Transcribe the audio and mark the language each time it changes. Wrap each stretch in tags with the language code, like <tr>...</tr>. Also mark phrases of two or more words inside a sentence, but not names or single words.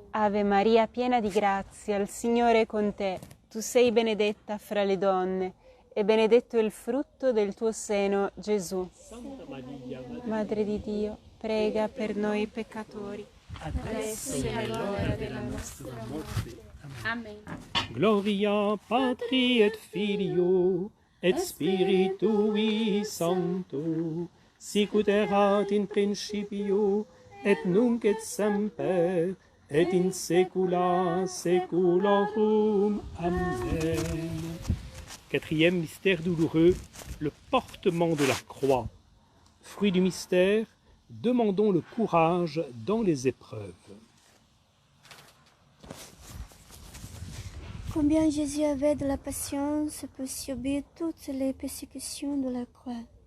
<it>Ave Maria, piena di grazia, il Signore è con te. Tu sei benedetta fra le donne e benedetto il frutto del tuo seno, Gesù. Santa Maria, Madre di Dio, prega per noi peccatori, Adesso e all'ora della nostra morte. Amen.</it> <la>Gloria Patri et Filio et Spiritui Sancto, sicut erat in principio et nunc et semper et in saecula saeculorum. Amen.</la> <fr>Quatrième mystère douloureux, le portement de la croix. Fruit du mystère, demandons le courage dans les épreuves. Combien Jésus avait de la patience pour subir toutes les persécutions de la croix.</fr>